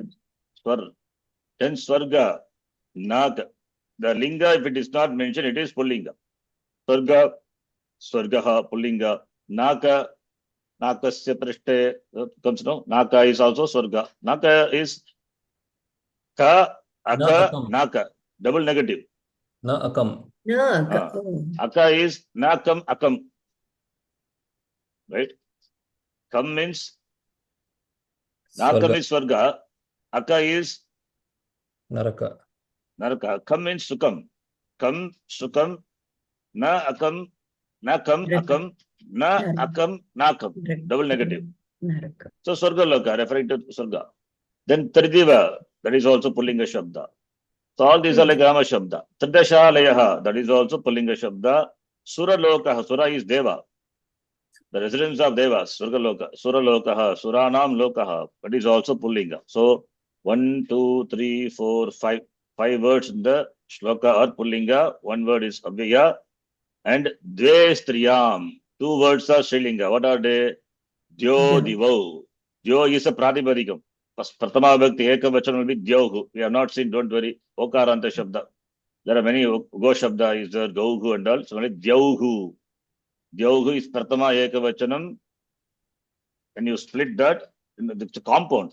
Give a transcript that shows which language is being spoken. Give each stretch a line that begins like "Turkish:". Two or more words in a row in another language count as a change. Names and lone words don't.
Sanskrit: Swar. Then Swarga, Naka.
English: The Linga, if it is not mentioned, it is Pullinga.
Sanskrit: Swarga, Swargaha, Pullinga. Naka, Nakasya Prishte,
English: comes no. Naka is also Swarga. Naka is
Sanskrit: Ka, Aka, Naka.
English: Double negative.
Sanskrit: Na akam.
English: Aka is Nakam, Akam. Right?
Sanskrit: Kam means Nakam is Swarga.
English: Aka is
Sanskrit: Naraka. Naraka. Kam means Sukam. Kam, Sukam, Na Akam, Nakam, Akam, Na Akam, Nakam.
English: Double negative. So
Sanskrit: Swarga Loka,
English: referring to Swarga. Then Tridiva, that is also
Sanskrit: Pullinga Shabda.
English: So all these are like
Sanskrit: Rama Shabda.
English: Tridashalayaha, that is also
Sanskrit: Pullinga Shabda. Sura Loka,
English: Sura is Deva. The residence of Devas,
Sanskrit: Swarga Loka. Sura Lokaha, Suranam Lokaha,
English: that is also Pullinga. So 1, 2, 3, 4, 5. 5 words in the shloka are Pullinga. 1 word is Avyaya. And
Sanskrit: Dve Striyam.
English: 2 words are Srilinga. What are they?
Sanskrit: Dyo Divo.
English: Dyo is a Pratipadikam.
Sanskrit: Pratama Bhakti Ekavachanam
English: will be Dyohu. We have not seen, don't worry.
Sanskrit: Okaranta Shabda.
English: There are many
Sanskrit: Go Shabda
English: is there, Gauhu and all. So only Dyohu. Dyohu is
Sanskrit: Pratama Ekavachanam.
English: When you split that, it's a compound.